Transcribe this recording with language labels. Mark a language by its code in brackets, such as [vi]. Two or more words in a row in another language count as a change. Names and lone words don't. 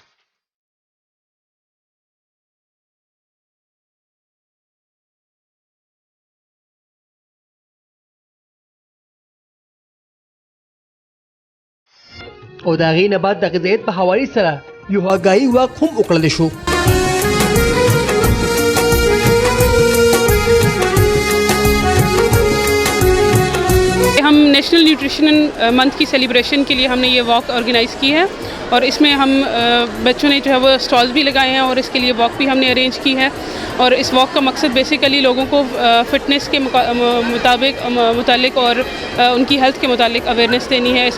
[ps] او د هغې نه بعد د غذایت په حواله سره یو هګایي واک هم وکړل شو. [ur] ہم نیشنل نیوٹریشن منتھ کی سیلیبریشن کے لیے ہم نے یہ واک آرگنائز کی ہے اور اس میں ہم بچوں نے جو ہے وہ سٹالز بھی لگائے ہیں اور اس کے لیے واک بھی ہم نے ارینج کی ہے اور اس واک کا مقصد بیسکلی لوگوں کو فٹنس کے متعلق اور ان کی ہیلتھ کے متعلق اویئرنس دینی ہے.